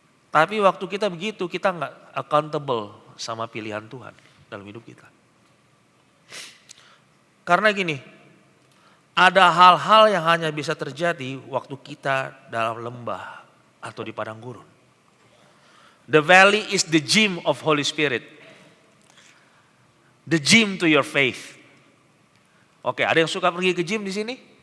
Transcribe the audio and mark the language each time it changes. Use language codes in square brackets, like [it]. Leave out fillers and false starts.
[id] Tapi waktu kita begitu, kita nggak accountable sama pilihan Tuhan dalam hidup kita. Karena gini, ada hal-hal yang hanya bisa terjadi waktu kita dalam lembah atau di padang gurun. [en] The valley is the gym of Holy Spirit. The gym to your faith. [id] Oke, ada yang suka pergi ke gym di sini?